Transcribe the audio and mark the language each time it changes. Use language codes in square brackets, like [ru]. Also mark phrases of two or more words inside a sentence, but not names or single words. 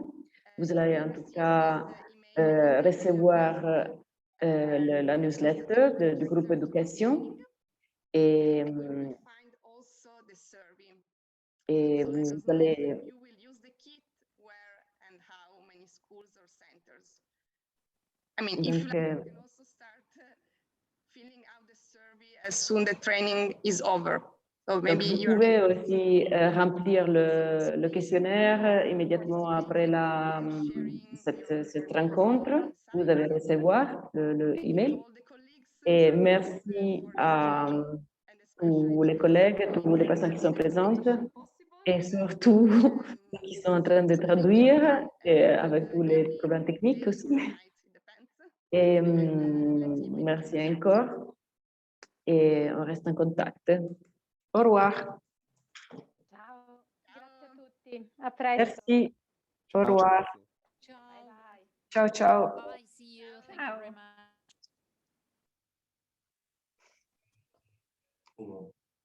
[fr] Vous allez en tout cas recevoir la newsletter du groupe éducation et vous allez donc, [en] as soon the training is over. So maybe [fr] donc, vous pouvez aussi remplir le questionnaire immédiatement après cette rencontre. Vous allez recevoir le email. Et merci à tous les collègues, toutes les personnes qui sont présentes et surtout ceux qui sont en train de traduire avec tous les problèmes techniques aussi. Et merci encore. Et on reste en contact. Au revoir. [it] Ciao, grazie a tutti. A presto. [fr] Merci. Au revoir. [it] Ciao. [en] Bye. [it] Ciao, ciao. [en] Bye. See you. Thank you very much.